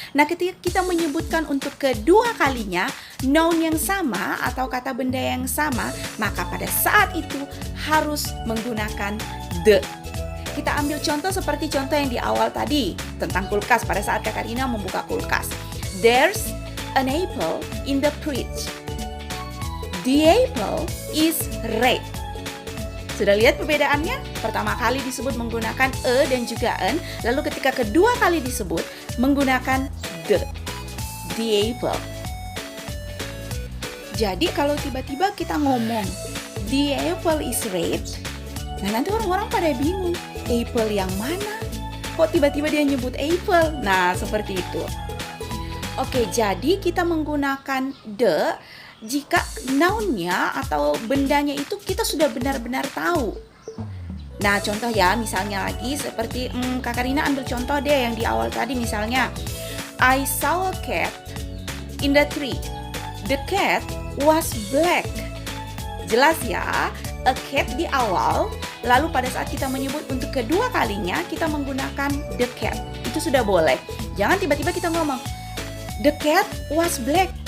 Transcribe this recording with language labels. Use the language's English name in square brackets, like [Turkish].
[Indonesian] Nah, ketika kita menyebutkan untuk kedua kalinya noun yang sama atau kata benda yang sama, maka pada saat itu harus menggunakan the. Kita ambil contoh seperti contoh yang di awal tadi tentang kulkas pada saat Kak Karina membuka kulkas. [English] There's an apple in the fridge. The apple is red. [Indonesian] Sudah lihat perbedaannya? Pertama kali disebut menggunakan dan juga en, lalu ketika kedua kali disebut menggunakan the apple. Jadi kalau tiba-tiba kita ngomong [English] the apple is red, [Indonesian] nah nanti orang-orang pada bingung, apple yang mana? Kok tiba-tiba dia nyebut apple? Nah, seperti itu. Oke, jadi kita menggunakan the jika nounnya atau bendanya itu kita sudah benar-benar tahu. Nah, contoh ya, misalnya lagi seperti Kak Karina ambil contoh deh yang di awal tadi, misalnya [English] I saw a cat in the tree. The cat was black. [Indonesian] Jelas ya, a cat di awal, lalu pada saat kita menyebut untuk kedua kalinya kita menggunakan the cat. Itu sudah boleh. Jangan tiba-tiba kita ngomong [English] the cat was black.